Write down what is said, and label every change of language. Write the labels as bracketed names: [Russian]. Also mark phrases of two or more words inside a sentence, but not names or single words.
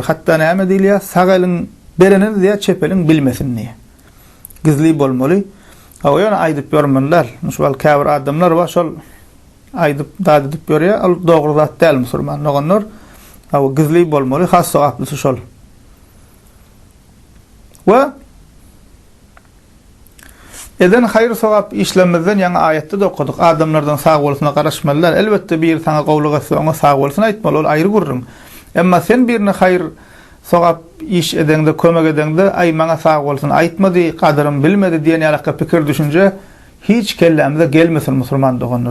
[Turkmen] Hatda näme diýilýär? Sag elin bereni diýe çepelin bilmesin diýe. Gizli bolmaly. O ýöne aýdyp görmänler. Şol käbir adamlar var, şol aýdyp dad edip görýär. Ol dogry zat däl musulman olanlar. O gizli bolmaly, has sowaply şol. Ve eden hayır sowap işlemizden ýa-ni ayetde de okuduk. Adamlardan sag bolsyna garaşmalylar. Elbette bir sana gowluk etse, ona sag bolsyna aýtmaly, ol aýry gurrun. Emma sen birine hayır sowap iş edende, kömek edende, ay maňa sag bolsun aýtmady, gadarym bilmedi diýen ýalakka pikir düşünje hiç kellemde gelmesin musulman doganlar.